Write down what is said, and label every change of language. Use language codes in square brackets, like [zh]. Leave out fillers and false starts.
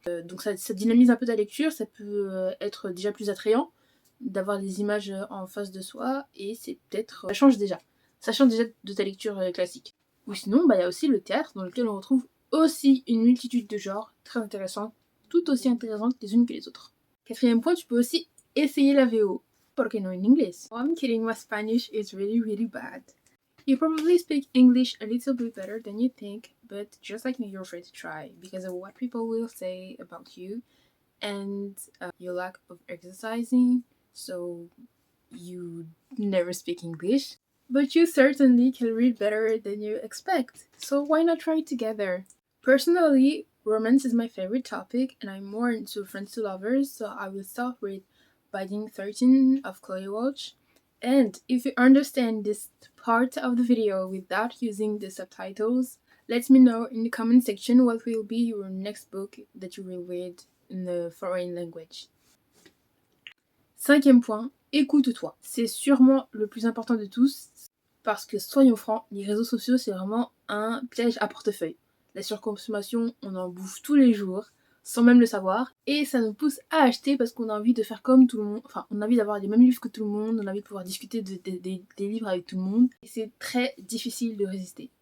[fr] Donc ça dynamise un peu ta lecture, ça peut être déjà plus attrayant d'avoir les images en face de soi, et ça change déjà de ta lecture classique. Ou sinon, il y a aussi le théâtre, dans lequel on retrouve aussi une multitude de genres très intéressantes, tout aussi intéressantes les unes que les autres. Quatrième point, tu peux aussi essayer la VO. [es] Porque no en inglés? [en] Oh, I'm kidding, my Spanish is really, really bad. You probably speak English a little bit better than you think, but just like me, you're afraid to try because of what people will say about you and your lack of exercising, so you never speak English. But you certainly can read better than you expect, so why not try it together? Personally, romance is my favorite topic, and I'm more into friends to lovers, so I will start with Binding 13 of Chloe Walsh. And if you understand this part of the video without using the subtitles, let me know in the comment section what will be your next book that you will read in a foreign language. [fr] Cinquième point, écoute-toi. C'est sûrement le plus important de tous, parce que soyons francs, les réseaux sociaux c'est vraiment un piège à portefeuille. La surconsommation, on en bouffe tous les jours, sans même le savoir, et ça nous pousse à acheter parce qu'on a envie de faire comme tout le monde, enfin on a envie d'avoir les mêmes livres que tout le monde, on a envie de pouvoir discuter des livres avec tout le monde, et c'est très difficile de résister.